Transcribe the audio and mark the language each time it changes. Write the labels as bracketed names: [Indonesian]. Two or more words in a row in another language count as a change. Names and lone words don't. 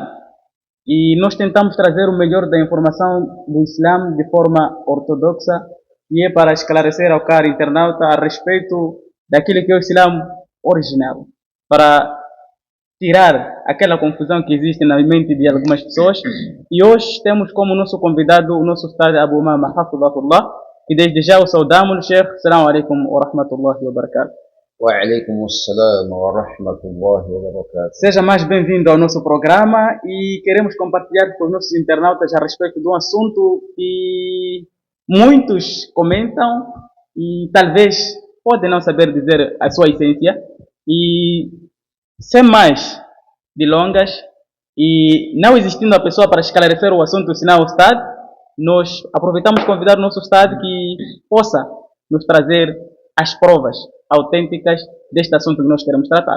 [Portuguese] E nós tentamos trazer o melhor da informação do Islam de forma ortodoxa, e é para esclarecer ao caro internauta a respeito daquilo que é o Islam original, para tirar aquela confusão que existe na mente de algumas pessoas. E hoje temos como nosso convidado o nosso Ustad Abu Mama Hafizahullah, e desde já o saudamos, Sheikh. [Arabic] السلام عليكم ورحمة الله وبركاته. وعليكم السلام ورحمة الله وبركاته. [Portuguese] Seja mais bem-vindo ao nosso programa e queremos compartilhar com os nossos internautas a respeito de um assunto que muitos comentam e talvez podem não saber dizer a sua essência. E sem mais delongas, e não existindo a pessoa para esclarecer o assunto, senão o Ustad, nós aproveitamos convidar o nosso Ustad que possa nos trazer as provas autênticas deste assunto que nós queremos tratar.